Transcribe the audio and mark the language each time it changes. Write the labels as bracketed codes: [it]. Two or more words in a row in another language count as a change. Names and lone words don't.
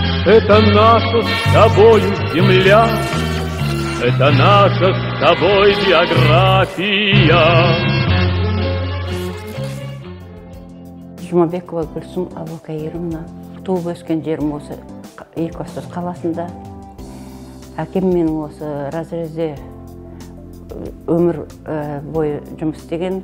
[ru] Это наша с тобою земля, это наша с тобой биография. [kk] Жұмабекова Гүлсім Абылқайырымна туып өскен жерім осы Екібастұз қаласында. Әкем менің осы разрезе өмір бойы жұмыс істеген.